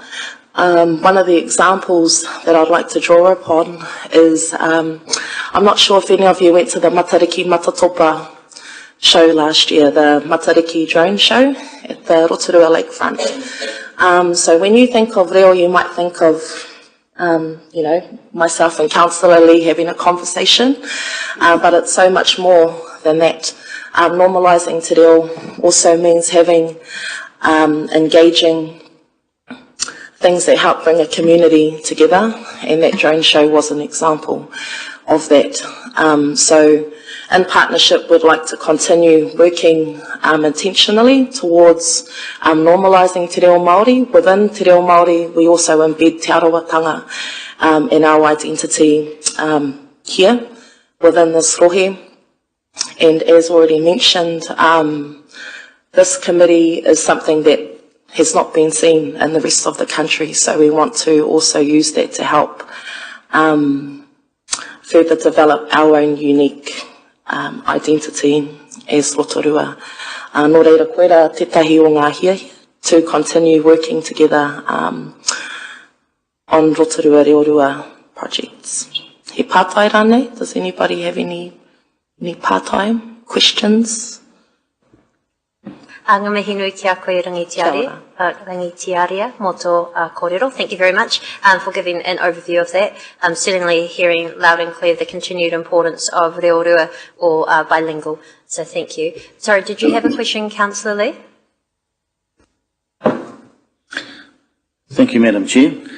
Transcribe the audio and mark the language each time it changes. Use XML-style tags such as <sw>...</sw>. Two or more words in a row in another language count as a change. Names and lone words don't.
<en>One of the examples that I'd like to draw upon is, I'm not sure if any of you went to the Matariki Matatopa show last year, the Matariki drone show at the Rotorua Lakefront. So when you think of reo, you might think of myself and Councillor Lee having a conversation, but it's so much more than that. Normalising</en> <mi>te reo</mi> <en>also means having engaging things that help bring a community together, and that drone show was an example of that. So in partnership, we'd like to continue working intentionally towards normalising</en> <mi>te reo Māori.</mi> <en>Within</en> <mi>te reo Māori,</mi> <en>we also embed</en> <mi>te arawatanga</mi> <en>in our identity here within this rohe. And as already mentioned, this committee is something that has not been seen in the rest of the country, so we want to also use that to help further develop our own unique identity as Rotorua.</en> <mi>Nō reira koera tētahi o ngā hia</mi> <en>to continue working together on Rotorua Reorua projects.</en> <mi>He pātai rānei?</mi> <en>Does anybody have any pātai questions?</en> <mi>Ngā mihi nui ki a koe Rangitiaria mō tō kōrero.</mi> <en>Thank you very much for giving an overview of that. Certainly hearing loud and clear the continued importance of Reorua or bilingual. So thank you. Sorry, did you have a question, Councillor Lee? Thank you, Madam Chair.</en>